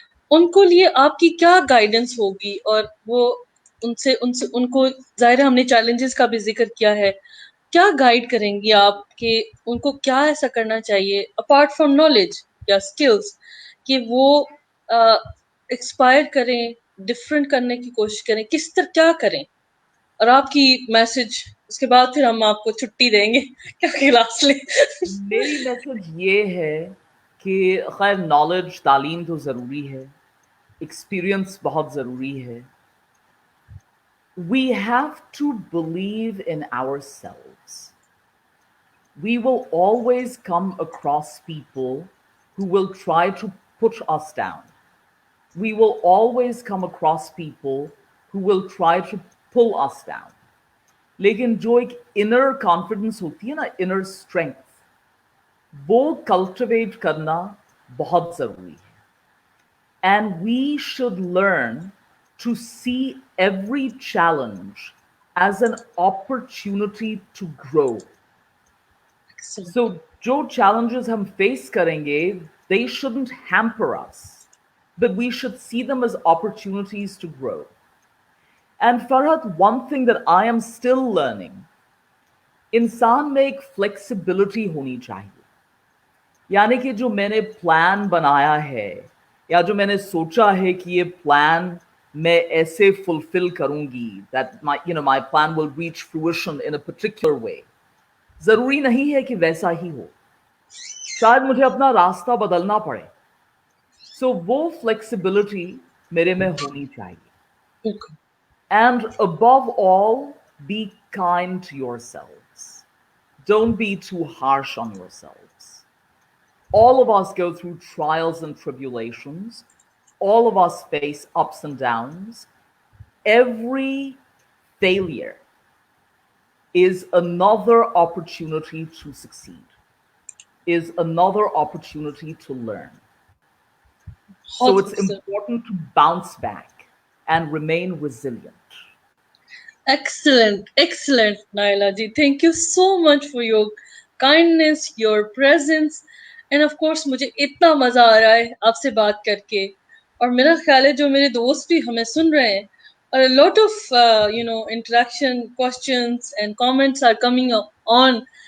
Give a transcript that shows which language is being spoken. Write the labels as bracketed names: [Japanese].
[Urdu] ان کو لیے آپ کی کیا گائیڈنس ہوگی؟ اور وہ ان کو ظاہر ہم نے چیلنجز کا بھی ذکر کیا ہے, کیا گائیڈ کریں گی آپ کہ ان کو کیا ایسا کرنا چاہیے اپارٹ فرام نالج یا اسکلز کہ وہ ایکسپائر کریں, ڈفرینٹ کرنے کی کوشش کریں, کس طرح کیا کریں؟ اور آپ کی میسج, اس کے بعد پھر ہم آپ کو چھٹی دیں گے کیا کلاس لیں. میری میسج یہ ہے کہ خیر نالج, تعلیم تو ضروری ہے, ایکسپیرئنس بہت ضروری ہے. [English] We have to believe in ourselves. We will always come across people who will try to put us down. We will always come across people who will try to pull us down. [Urdu] لیکن جو ایک inner confidence ہوتی ہے نا, inner strength, وہ cultivate کرنا بہت ضروری ہے. [English] And we should learn to see every challenge as an opportunity to grow. [Urdu] سو جو چیلنجز ہم فیس کریں گے, [English] they shouldn't hamper us, but we should see them as opportunities to grow. And Farhat, one thing that I am still learning, [Urdu] انسان میں ایک flexibility ہونی چاہیے. یعنی کہ جو میں نے پلان بنایا ہے یا جو میں نے سوچا ہے کہ یہ پلان میں ایسے فلفل کروں گی, [English] that my plan will reach fruition in a particular way, [Urdu] ضروری نہیں ہے کہ ویسا ہی ہو, شاید مجھے اپنا راستہ بدلنا پڑے. سو وہ فلیکسیبلٹی میرے میں ہونی چاہیے. [English] And above all, be kind to yourselves. Don't be too harsh on yourselves. All of us go through trials and tribulations. All of us face ups and downs. Every failure is another opportunity to succeed, is another opportunity to learn. So it's important to bounce back and remain resilient. Excellent, excellent, Naila ji. Thank you so much for your kindness, your presence, and of course [Urdu] مجھے اتنا مزہ آ رہا ہے آپ سے بات کر کے. اور میرا خیال ہے جو میرے دوست بھی ہمیں سن رہے ہیں, اور [English] a lot of interaction, questions and comments are coming on